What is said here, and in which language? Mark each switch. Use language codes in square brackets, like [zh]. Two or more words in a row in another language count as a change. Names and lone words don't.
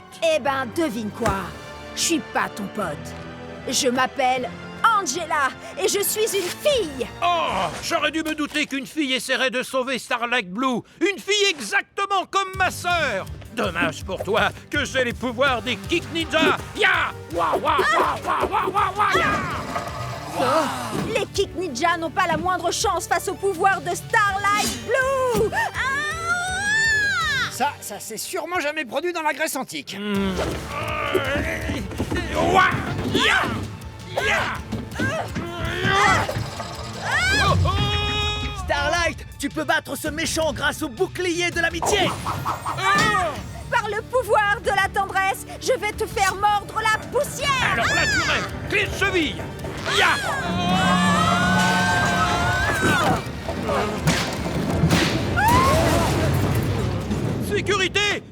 [fr] Eh ben, devine quoi? Je suis pas ton pote. Je m'appelle Angela et je suis une fille. Oh, j'aurais dû me douter qu'une fille essaierait de sauver Starlight Blue. Une fille exactement comme ma sœur. Dommage pour toi que j'ai les pouvoirs des Kick Ninja. Ya! Wa wa wa wa wa wa wa ya! Les Kick Ninja n'ont pas la moindre chance face au pouvoir de Starlight Blue. Ça s'est sûrement jamais produit dans la Grèce antique. Wa! Ya! Ya! Oh, oh! Starlight, tu peux battre ce méchant grâce au bouclier de l'amitié. Par le pouvoir de la tendresse, je vais te faire mordre la poussière. Alors là, tu rêves. Clé de cheville. Ya! Sécurité!